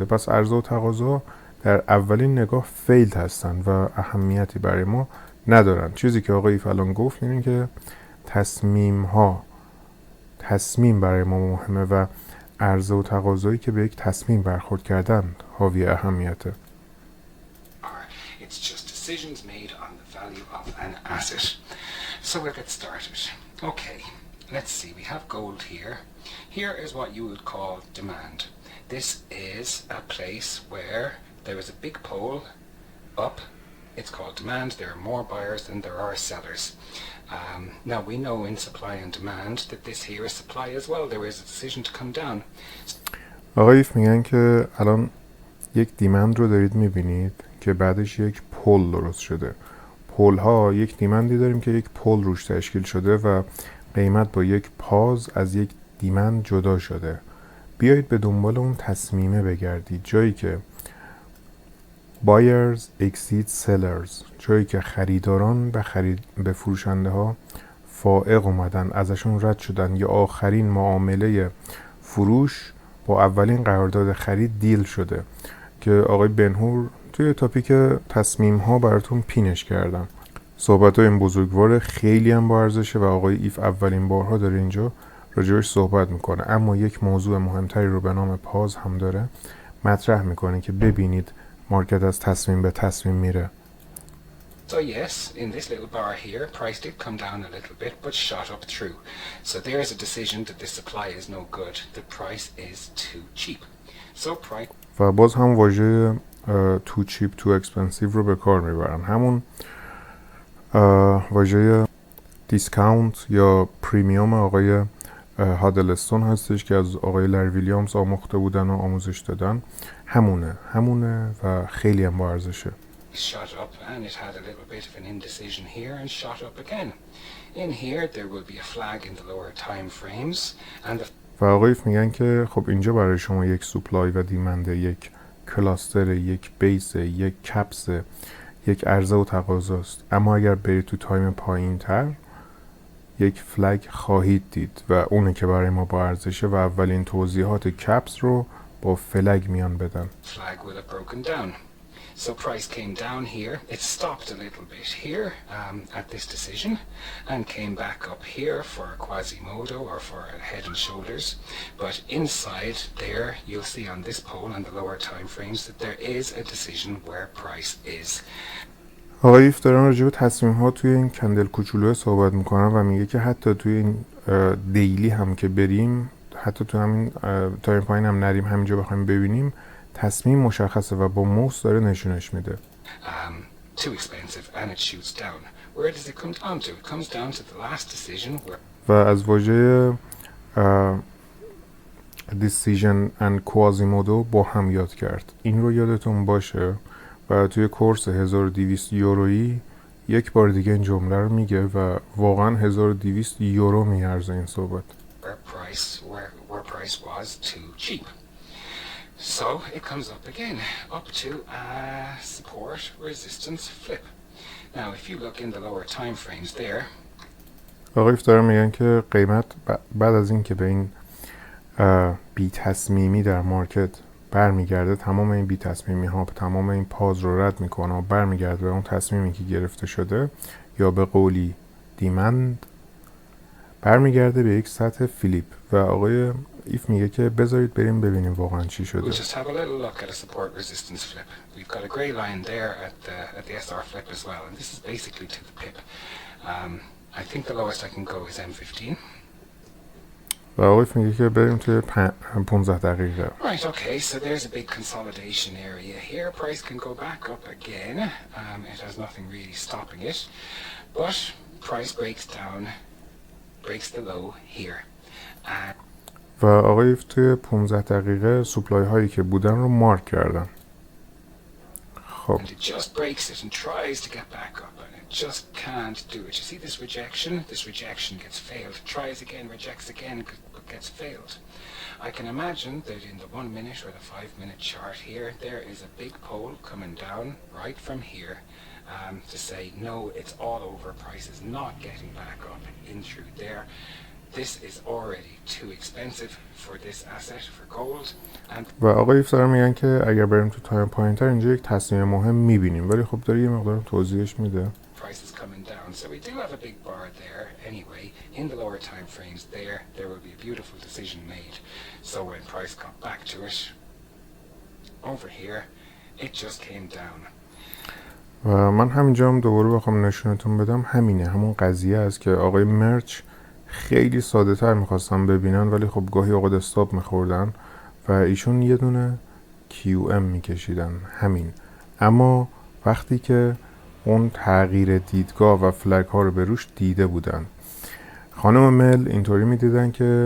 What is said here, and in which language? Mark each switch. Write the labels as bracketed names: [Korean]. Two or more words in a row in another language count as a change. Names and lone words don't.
[Persian] پس عرضه و تقاضا در اولین نگاه فیلد هستن و اهمیتی برای ما ندارن. چیزی که آقای فلان گفت اینه که تصمیم برای ما مهمه و عرضه و تقاضایی که به یک تصمیم برخورد کردن حاوی اهمیته. [English] It's just decisions made on the value of an asset. So we'll get started. Okay, let's see. We have gold here. Here is what you would call demand. This is a place where there is a big pole up. It's called demand. There are more buyers than there are sellers. Now we know in supply and demand that this here is supply as well. There is a decision to come down. [Persian] آقای ایف میگن که الان یک دیمند رو دارید میبینید که بعدش یک پل درست شده. پل ها یک دیمندی داریم که یک پل روش تشکیل شده و قیمت با یک پاز از یک دیمند جدا شده. بیایید به دنبال اون تصمیمه بگردید، جایی که [English] buyers exceed sellers، [Persian] جایی که خریداران به فروشنده ها فائق اومدن، ازشون رد شدن، یا آخرین معامله فروش با اولین قرارداد خرید دیل شده که آقای بنهور توی تاپیک تصمیم ها براتون پینش کردن. صحبت های این بزرگوار خیلی هم با ارزشه و آقای ایف اولین بارها داره اینجا راجبش صحبت میکنه، اما یک موضوع مهمتری رو به نام پاز هم داره مطرح میکنه که ببینید مارکت از تصمیم به تصمیم میره. [English] So yes, in this little bar here, price did come down a little bit, but shot up through. So there's a decision that this supply is no good. The price is too cheap. So price. [Persian] و باز هم واژه [English] too cheap, too expensive [Persian] رو به کار میبرن. همون واژه دیسکاونت یا پریمیوم آقای هادلستون هستش که از آقای لری ویلیامز آموخته بودن و آموزش دادن. همونه و خیلی هم با ارزشه. [English] Shot up, and it had a little bit of an indecision here and shot up again. In here there will be a flag in the lower time frames and [Persian] و آقای میگن که خب اینجا برای شما یک سوپلای و دیمنده، یک کلاستر، یک بیس، یک کپس، یک عرضه و تقاضاست. اما اگر برید تو تایم پایین تر یک فلگ خواهید دید و اونه که برای ما با ارزشه و اولین توضیحات کپس رو با فلگ میان بدن. [English] flag will have broken down. So price came down here. It stopped a little bit here at this decision and came back up here for a Quasimodo or for a head and shoulders. But inside there, you'll see on this pole and the lower time frames that there is a decision where price is. [Persian] آقای ایف دارن راجع به تصمیم ها توی این کندل کوچولو صحبت میکنن و میگه که حتی توی این دیلی هم که بریم، حتی توی همین تایم پایین هم نریم، همینجا بخوایم ببینیم تصمیم مشخصه و با موس داره نشونش میده. [English] Too expensive and it shoots down. Where does it come down to? It comes down to the last decision where [Persian] و از واژه [English] decision and quasimodo [Persian] با هم یاد کرد. این رو یادتون باشه و توی کورس 1200 یورویی یک بار دیگه این جمله رو میگه و واقعا 1200 یورو میارزه این صحبت. [English] where price was too cheap. So it comes up again, up to support resistance flip. Now if you look in the lower time frames there. [Persian] آقای دارن میگن که قیمت بعد از این که به این بی تصمیمی در مارکت برمیگرده، تمام این بی تصمیمی ها تمام این پاز رو رد میکنه و برمیگرده به اون تصمیمی که گرفته شده، یا به قولی دیمند، برمیگرده به یک سطح فلیپ. و آقای ایف میگه که بذارید بریم ببینیم واقعا چی شده. [English] We'll just have a little look at a support resistance flip. We've got a grey line there at the SR flip as well, and this is basically to the pip. I think the lowest I can go is M15. [Persian] و آقای میگه که بریم توی 15 دقیقه. [English] Right, okay, so there's a big consolidation area here. Price can go back up again. It has nothing really stopping it. But price breaks the low here. [Persian] و آقای توی 15 دقیقه سوپلای هایی که بودن رو مارک کردن. خب. [English] And it just breaks it and tries to get back up. Just can't do it. You see this rejection? This rejection gets failed. Tries again, rejects again, but gets failed. I can imagine that in the 1 minute or the 5 minute chart here, there is a big pole coming down right from here to say, no, it's all over. Price is not getting back up in through there. this is already too expensive for this asset for gold, and [Persian] و آقای ایف دارن میگن که اگر بریم تو تایم پایینتر اینجا یک تصمیم مهم میبینیم، ولی خب داره یه مقدار توضیحش میده. [English] prices coming down. So we do have a big bar there anyway. In the lower time frames there will be a beautiful decision made. So when price got back to it, over here, it just came down. [Persian] و من همینجا هم دوباره بخوام نشونتون بدم همینه، همون قضیه است که آقای مرچ خیلی ساده تر میخواستن ببینن، ولی خب گاهی اوقات استاپ میخوردن و ایشون یه دونه QM میکشیدن همین. اما وقتی که اون تغییر دیدگاه و فلگ ها رو به روش دیده بودن، خانم مل اینطوری میدیدن که